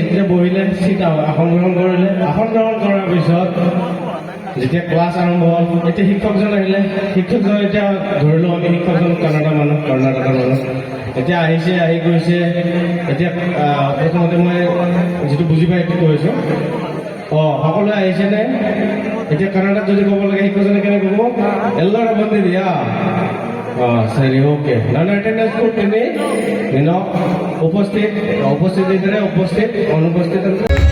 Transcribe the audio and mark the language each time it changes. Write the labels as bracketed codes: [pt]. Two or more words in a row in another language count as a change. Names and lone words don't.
[as] যেতিয়া বহিলে চিট আসন গ্ৰহণ কৰিলে, আসন গ্ৰহণ কৰাৰ পিছত যেতিয়া ক্লাছ আৰম্ভ হ'ল, এতিয়া শিক্ষকজন আহিলে। শিক্ষকজন এতিয়া ধৰিলোঁ আমি শিক্ষকজন কৰ্ণাটকৰ মানুহ। এতিয়া আহিছে, আহি গৈছে। এতিয়া প্ৰথমতে মই যিটো বুজি পাই সেইটো কৈছোঁ, সকলোৱে আহিছেনে? এতিয়া কৰ্ণাটক যদি ক'ব লাগে শিক্ষকজনে কেনেকৈ ক'ব, [kn] ಎಲ್ಲರ ಬಂದಿದೆಯಾ? ಸರಿ, ಓಕೆ. ನಾನು ಅಟೆಂಡೆನ್ಸ್ ಕೊಡ್ತೀನಿ, ನೀನು ಉಪಸ್ಥಿತ ಇದ್ದರೆ ಉಪಸ್ಥಿತ, ಅನುಪಸ್ಥಿತ ಅಂದ್ರೆ